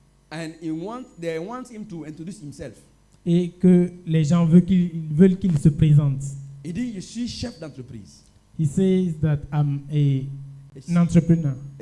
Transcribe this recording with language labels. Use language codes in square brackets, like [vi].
[en] and they want him to introduce himself. [fr] et que les gens veulent qu'il se présente, He dit, je suis chef d'entreprise. [en] he says that I'm an entrepreneur.